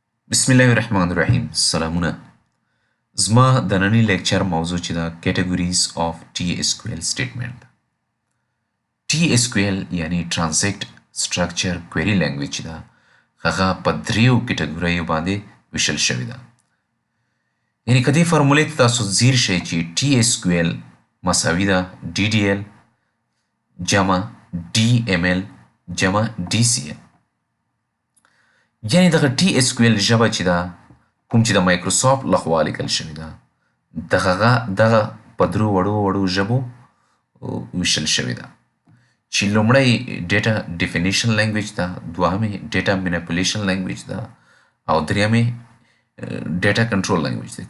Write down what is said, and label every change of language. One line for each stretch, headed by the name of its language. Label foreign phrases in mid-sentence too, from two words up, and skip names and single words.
Pashto: بسم الله الرحمن الرحیم. سلامونه. زما د نننی لیکچر موضوع چې دا
English: categories of TSQL statement
Pashto: ده.
English: TSQL
Pashto: یعنی
English: Transact Structure Query Language ده.
Pashto: هغه په دریو کټګوریو باندې ویشل شوی ده. یعنی کدی فرمولې ته تاسو ځیر شئ چې TSQL مساوي ده DDL جمع DML جمع DCL. یعنی دغه TSQL ژبه چې ده کوم چې د مایکروسافټ لخوا لیکل شوې ده دغه په درو وړو ژبو ویشل شوې ده چې لومړی
English: data definition language
Pashto: ده، دوهمې
English: data manipulation language
Pashto: ده او دریمې
English: data control language
Pashto: ده.